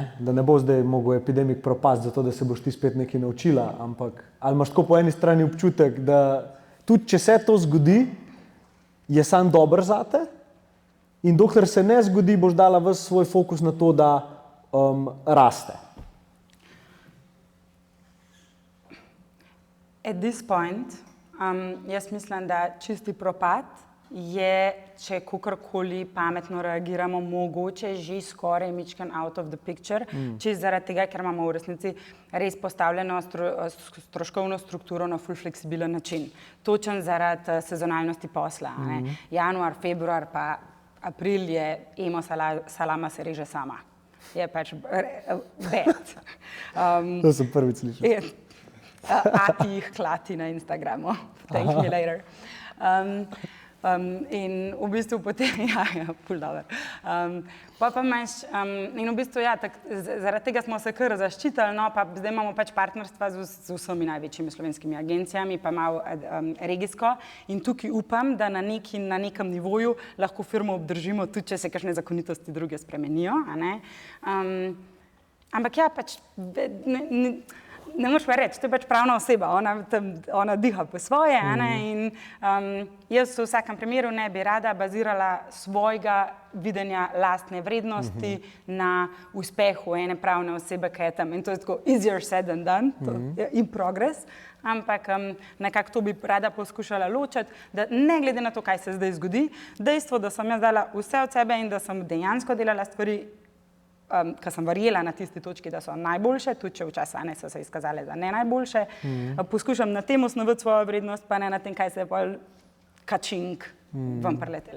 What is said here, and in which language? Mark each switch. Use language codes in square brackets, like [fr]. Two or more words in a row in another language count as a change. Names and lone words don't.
[sl] Da ne bo zdaj mogel epidemik propasti zato, da se boš ti spet nekaj naučila, ampak ali imaš tako po eni strani občutek, da tudi če se to zgodi, je sam dober zate in dokler se ne zgodi, boš dala ves svoj fokus na to, da raste. [en] At this point, [sl] jaz mislim, da čisti propad je, če kakorkoli pametno reagiramo, mogoče že skoraj mičken [en] out of the picture, [sl] čisto zaradi tega, ker imamo v resnici res postavljeno stroškovno strukturo na ful fleksibilen način. Točen zaradi sezonalnosti posla. Januar, februar pa april je emo salama se reže sama. Je pač bad. To sem prvič slišal. Ati jih klati na Instagramu. [en] Thank me later. [sl] In v bistvu potem, ful dobro. Pa imaš, in v bistvu, zaradi tega smo se kar zaščitili, no, pa zdaj imamo pač partnerstva z vsemi največjimi slovenskimi agencijami, pa malo regijsko in tukaj upam, da na nekem nivoju lahko firmo obdržimo, tudi če se kakšne zakonitosti druge spremenijo, a ne. Ampak pač, ne moreš pa reči, to je pač pravna oseba, ona diha po svoje, in jaz v vsakem primeru ne bi rada bazirala svojega videnja lastne vrednosti na uspehu ene pravne osebe, ki je tam. In to je tako [en] easier said than done, [sl] in progress, ampak nekako to bi rada poskušala ločiti, da ne glede na to, kaj se zdaj zgodi, dejstvo, da sem jaz dala vse od sebe in da sem dejansko delala stvari, ki sem verjela na tisti točki, da so najboljše, tudi če včasih so se izkazale za ne najboljše. Poskušam na tem osnovati svojo vrednost, pa ne na tem, kaj se je pol kačink vam priletel.